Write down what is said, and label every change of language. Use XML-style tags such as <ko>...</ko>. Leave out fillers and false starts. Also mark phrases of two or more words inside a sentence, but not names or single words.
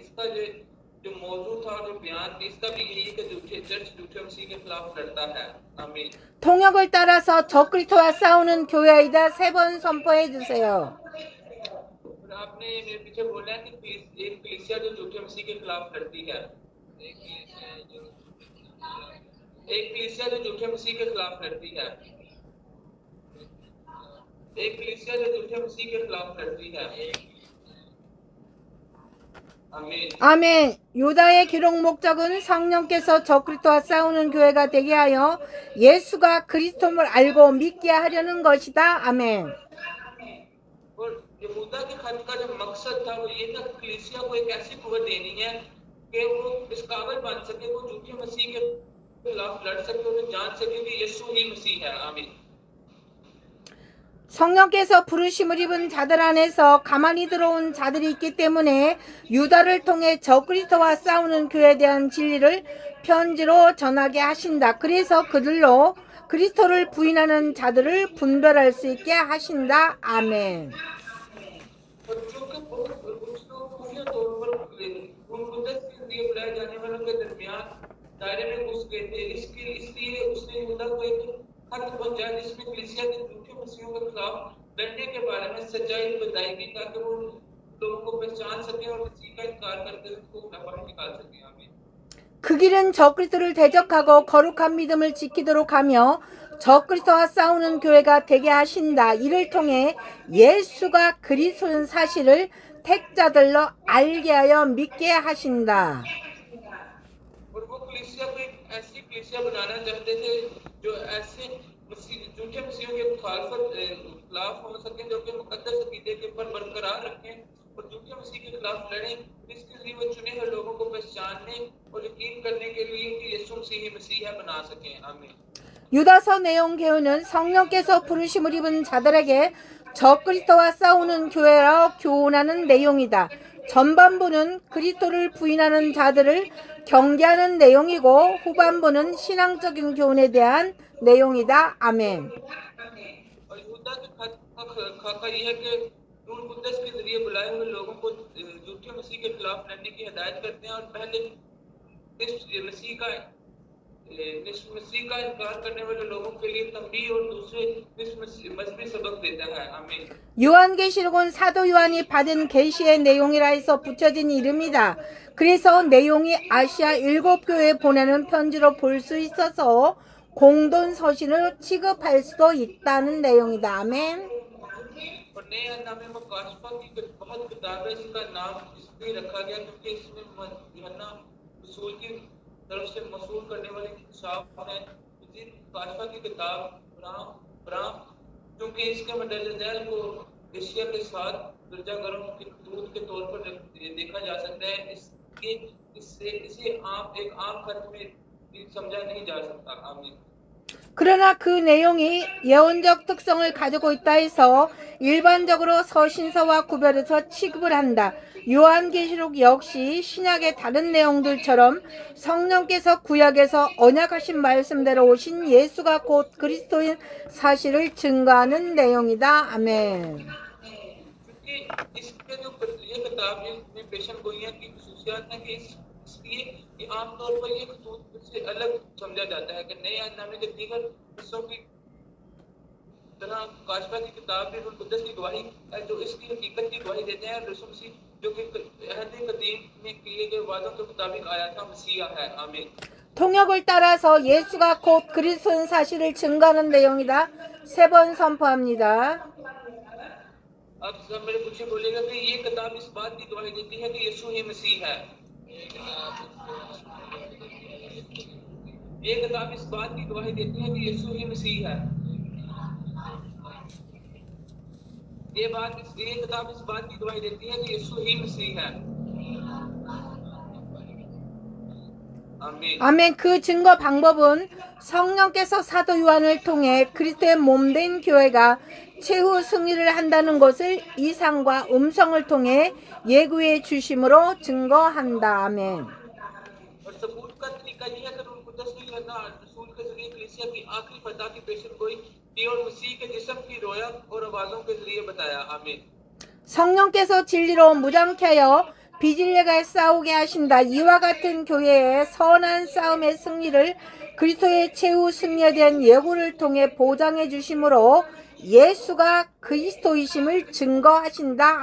<ur>اس کا جو موضوع تھا اور جو بیان تھی، اس کا بھی یہی ہے کہ جھوٹے مسیح کے خلاف لڑتا ہے. آمین.</ur> <ko>통역을 따라서 적그리스도와 싸우는 교회이다 3번 선포해 주세요.</ko> <ur>آپ نے میرے پیچھے بولا ہے کہ ایک کلیسیا جو جھوٹے مسیح کے خلاف لڑتی ہے، ایک کلیسیا جو جھوٹے مسیح کے خلاف لڑتی ہے، ایک کلیسیا جو جھوٹے مسیح کے خلاف لڑتی ہے.</ur> <ko>아멘. 아멘. 유다의 기록 목적은 성령께서 적그리스도와 싸우는 교회가 되게 하여 예수가 그리스도를 알고 믿게 하려는 것이다. 아멘.</ko> <ur>اور یہوداہ کے خط کا جو مقصد تھا وہ یہ تھا کہ کلیسیا کو ایک ایسی قوت دینی ہے کہ وہ اس قابل بن سکے، وہ جھوٹے مسیح کے خلاف لڑ سکے اور جان سکے کہ یسوع ہی مسیح ہے. آمین.</ur> <ko>성령께서 부르심을 입은 자들 안에서 가만히 들어온 자들이 있기 때문에 유다를 통해 적그리스도와 싸우는 교회에 대한 진리를 편지로 전하게 하신다. 그래서 그들로 그리스도를 부인하는 자들을 분별할 수 있게 하신다. 아멘.</ko> <ur>دائرے میں گھس گئے تھے، اس لیے اس نے یہوداہ کو ایک خط بھیجا جس میں کلیسیا کے جھوٹے مسیحوں کے خلاف لڑنے کے بارے میں سچائی بتائے گی تاکہ وہ لوگوں کو پہچان سکے اور مسیح کا انکار کرکے اس کو باہر نکال سکے. آمین.</ur> <ko>그 길은 적그리스도를 대적하고 거룩한 믿음을 지키도록 하며 적그리스도와 싸우는 교회가 되게 하신다. 이를 통해 예수가 그리스도인 사실을 택자들로 알게 하여 믿게 하신다.</ko> <ur>اور وہ کلیسیا کو ایک ایسی کلیسیا بنانا چاہتے تھے جو ایسے جھوٹے مسیحوں کے خلاف ہو سکے، جو کہ مقدس عقیدے کے اوپر برقرار رکھیں اور جھوٹے مسیح کے خلاف لڑیں. اس کے لیے وہ چنے ہوئے لوگوں کو پہچاننے اور یقین کرنے کے لیے کہ یسوع مسیح ہی مسیح ہے بنا سکیں. آمین.</ur> <ko>유다서 내용 교훈은 성령께서 부르심을 입은 자들에게 적그리스도와 싸우는 교회라 교훈하는 내용이다. 전반부는 그리스도를 부인하는 자들을 경계하는 내용이고 후반부는 신앙적인 교훈에 대한 내용이다. 아멘.</ko> <ur>اور یہوداہ کے خط کا خاکہ یہ ہے کہ روح قدس کے ذریعے بلائے ہوئے لوگوں کو جھوٹے مسیح کے خلاف لڑنے کی ہدایت کرتے ہیں اور پہلے اس مسیح کا انکار کرنے والے لوگوں کے لیے تنبیہ اور دوسرے اس مذہبی سبق دیتا ہے. آمین.</ur> <ko>요한계시록은 사도 요한이 받은 계시의 내용이라 해서 붙여진 이름이다. 그래서 내용이 아시아 7교회에 보내는 편지로 볼 수 있어서 공동 서신을 취급할 수도 있다는 내용이다. 아멘.</ko> <ur>اور نئے نامے میں کاشفہ کی بہت کتاب ہے، اس کا نام اس لیے رکھا گیا کیونکہ اس میں یوحنا رسول کی طرف سے مسول کرنے والی کتاب ہے. کاشفہ کی کتاب برام کیونکہ اس کے مددیل کو ایشیا کے ساتھ گرجا گھروں کے دوت کے طور پر دیکھا جا سکتا ہے. اسے ایک عام خط میں سمجھا نہیں جا سکتا. آمین.</ur> <ko>그러나 그 내용이 예언적 특성을 가지고 있다 해서 일반적으로 서신서와 구별해서 취급을 한다. 요한계시록 역시 신약의 다른 내용들처럼 성령께서 구약에서 언약하신 말씀대로 오신 예수가 곧 그리스도인 사실을 증거하는 내용이다. 아멘.</ko> <ur>کہ عام طور پر یہ خطوط سے الگ سمجھا جاتا ہے کہ نئے نامے کے دیگر حصوں کی طرح کاشفہ کی کتاب بھی روح قدس کی گواہی ہے جو اس کی حقیقت کی گواہی دیتے ہیں. یسوع مسیح جو کہ عہد قدیم میں کیے گئے وعدوں کے مطابق آیا تھا مسیحا ہے. آمین.</ur> <ko>통역을 따라서 예수가 곧 그리스도인 사실을 증거하는 내용이다. 3번 선포합니다.</ko> <ur>اب سب میرے پیچھے بولے گا کہ یہ کتاب اس بات کی گواہی دیتی ہے کہ یسوع ہی مسیح ہے. یہ کتاب اس بات کی گواہی دیتی ہے کہ یسوع ہی مسیح ہے. یہ کتاب اس بات کی گواہی دیتی ہے کہ یسوع ہی مسیح ہے.</ur> <ko>아멘. 그 증거 방법은 성령께서 사도 요한을 통해 그리스도의 몸된 교회가 최후 승리를 한다는 것을 이상과 음성을 통해 예고해 주심으로 증거한다. 아멘.</ko> <ur>اور ثبوت کا طریقہ یہ ہے کہ روح قدس نے یوحنا رسول کے ذریعے کلیسیا کی آخری فتح کی پیشین گوئی کی اور مسیح کے جسم کی رؤیا اور آوازوں کے ذریعے بتایا. آمین.</ur> <ko>성령께서 진리로 무장케 하여 비진리가 싸우게 하신다. 이와 같은 교회의 선한 싸움의 승리를 그리스도의 최후 승리에 대한 예고를 통해 보장해 주심으로 예수가 그리스도이심을 증거하신다.</ko>